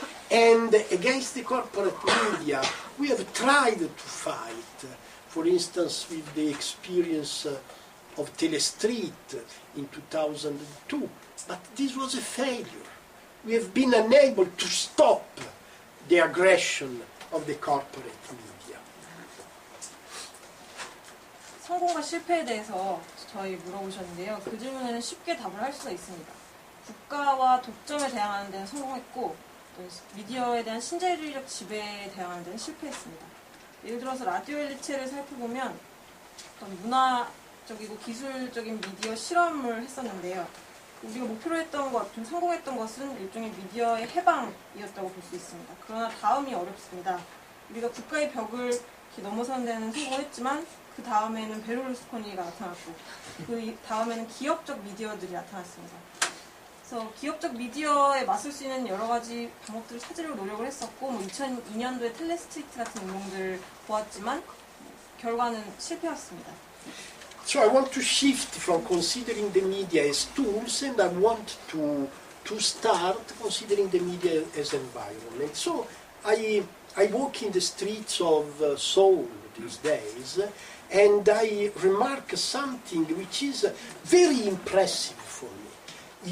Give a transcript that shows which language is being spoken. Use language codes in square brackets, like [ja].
[en] And against the corporate media, we have tried to fight, for instance, with the experience of Telestreet in 2002, but this was a failure. We have been unable to stop the aggression of the corporate media. [ko] 성공과 실패에 대해서 저희 물어보셨는데요. 그 질문에는 쉽게 답을 할 수가 있습니다. 국가와 독점에 대항하는 데는 성공했고 또 미디어에 대한 신자유주의적 지배에 대항하는 데는 실패했습니다. 예를 들어서 라디오 엘리체를 살펴보면 어떤 문화적이고 기술적인 미디어 실험을 했었는데요. 우리가 목표로 했던 것, 좀 성공했던 것은 일종의 미디어의 해방이었다고 볼 수 있습니다. 그러나 다음이 어렵습니다. 우리가 국가의 벽을 이렇게 넘어서는 데는 성공했지만 그 다음에는 베를루스코니가 나타났고 그 다음에는 기업적 미디어들이 나타났습니다. 그래서 기업적 미디어에 맞설 수 있는 여러 가지 방법들을 찾으려고 노력을 했었고 2002년도에 텔레스트리트 같은 운동들을 보았지만 결과는 실패였습니다. [en] So I want to shift from considering the media as tools, and I want to start considering the media as environment. So I walk in the streets of Seoul these days, and I remark something which is very impressive for me.